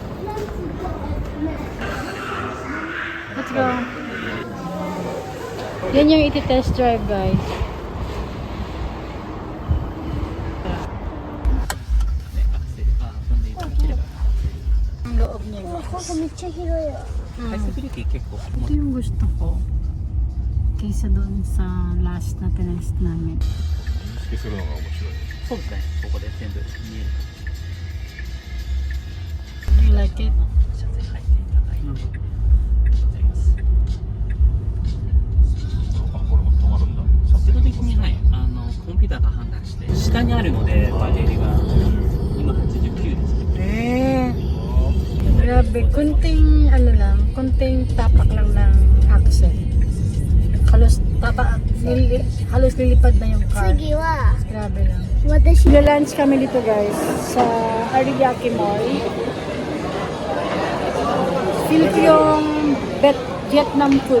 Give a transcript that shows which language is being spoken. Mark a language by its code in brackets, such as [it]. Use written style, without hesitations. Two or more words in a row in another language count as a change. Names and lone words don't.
[en] Let's go. [tl] Yan yung iti-test drive, guys. Ang loob niya, guys. [ja] ここめっちゃ広いよ。ハイスピリティ結構 [tl] Ito yung gusto ko. Kaysa doon sa last na tinest namin. 認識するのが面白い。そうですね、ここで全部見える [en] You like it? [ja] 車線入っていただいて、ございます。あ、これも止まるんだ。自動的に、はい、コンピューターが判断して、下にあるので、バッテリーが今89ですね。 [tl] Grabe, kunting ano lang, kunting tapak lang ng axle. Halos halos lilipad na yung car. [ja] 次は [tl] Grabe lang. [ja] 私 [tl] Nag-lunch kami dito guys sa Ariake Mall. Feel ko yung Vietnam food.